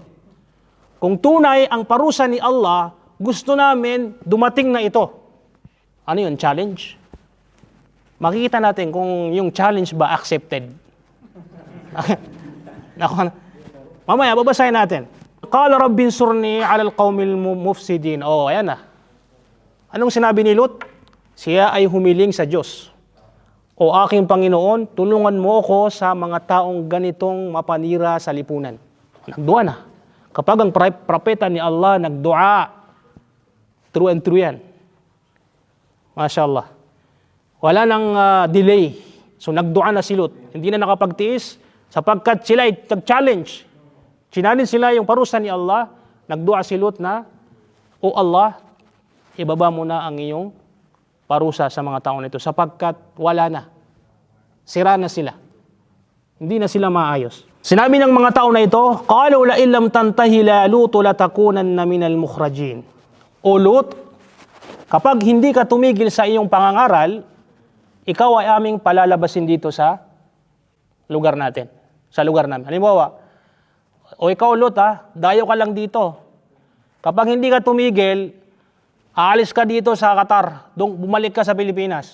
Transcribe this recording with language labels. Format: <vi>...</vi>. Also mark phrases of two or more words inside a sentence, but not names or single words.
<tl>Kung tunay ang parusa ni Allah, gusto namin dumating na ito. Ano yun? Challenge? Makikita natin kung yung challenge ba accepted. Mamaya, babasahin natin.</tl> <ar>قال رب انصرني على القوم المفسدين.</ar> <tl>Ayan na. Anong sinabi ni Lut? Siya ay humiling sa Diyos. O aking Panginoon, tulungan mo ako sa mga taong ganitong mapanira sa lipunan. Nagdua na. Kapag ang propeta ni Allah nagdua,</tl> <en>true and true yan.</en> <tl>MashaAllah. Wala nang delay. So nagdua na si Lut. Hindi na nakapagtiis sapagkat sila ay nag-challenge. Challenge sila yung parusa ni Allah. Nagdua si Lut na, O Allah, ibaba mo na ang iyong parusa sa mga taon ito sapagkat wala na. Sira na sila. Hindi na sila maayos. Sinabi ng mga tao na ito,</tl> <ar>قالوا لئن لم تنته يا لوط لتكونن من المخرجين.</ar> <tl>O Lut, kapag hindi ka tumigil sa iyong pangangaral, ikaw ay aming palalabasin dito sa lugar natin. Sa lugar namin. Halimbawa, o ikaw Lut dayo ka lang dito. Kapag hindi ka tumigil, aalis ka dito sa Qatar, bumalik ka sa Pilipinas.</tl>